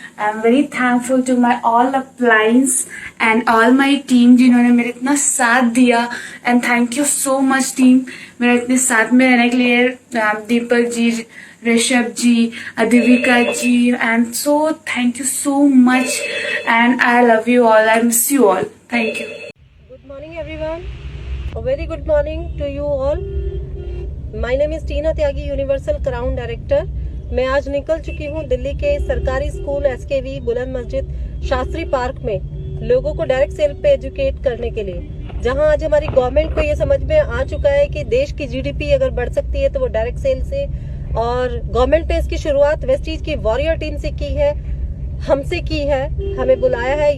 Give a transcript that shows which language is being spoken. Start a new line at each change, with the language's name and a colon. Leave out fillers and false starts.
English: I am very thankful to my all appliance and all my team
Hindi: जिन्होंने मेरे इतना साथ दिया
English: and thank you so much team
Hindi: मेरा इतने साथ में रहने के लिए।
English: Deepak ji, Rishabh ji, Adivika ji and so thank you so much and I love you all, I miss you all, thank you. Good morning everyone. A very good morning to you all. My name is
Hindi: Tina Tyagi, universal crown director. मैं आज निकल चुकी हूँ दिल्ली के सरकारी school SKV बुलंद मस्जिद Shastri park में लोगों को डायरेक्ट सेल पे एजुकेट करने के लिए, जहाँ आज हमारी गवर्नमेंट को ये समझ में आ चुका है कि देश की GDP अगर बढ़ सकती है तो वो डायरेक्ट सेल से, और गवर्नमेंट ने इसकी शुरुआत वेस्टीज की वॉरियर टीम से की है, हमसे की है, हमें बुलाया है।